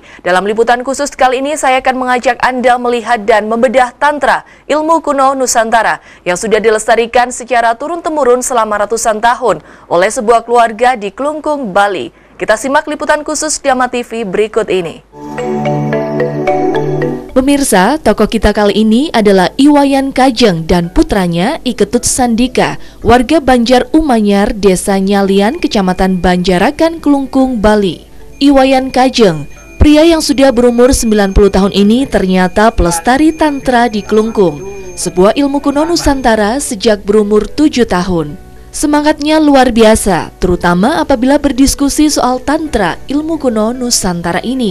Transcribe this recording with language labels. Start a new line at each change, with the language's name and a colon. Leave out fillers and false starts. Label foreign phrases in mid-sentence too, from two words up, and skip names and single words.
Indonesian: Dalam liputan khusus kali ini saya akan mengajak Anda melihat dan membedah Tantra, ilmu kuno Nusantara yang sudah dilestarikan secara turun-temurun selama ratusan tahun oleh sebuah keluarga di Klungkung, Bali. Kita simak liputan khusus Dama TV berikut ini. Pemirsa, tokoh kita kali ini adalah Iwayan Kajeng dan putranya Iketut Sandika, warga Banjar Umanyar, Desa Nyalian, Kecamatan Banjarakan, Klungkung, Bali. Iwayan Kajeng, pria yang sudah berumur 90 tahun ini ternyata pelestari Tantra di Klungkung, sebuah ilmu kuno Nusantara sejak berumur 7 tahun. Semangatnya luar biasa, terutama apabila berdiskusi soal Tantra, ilmu kuno Nusantara ini.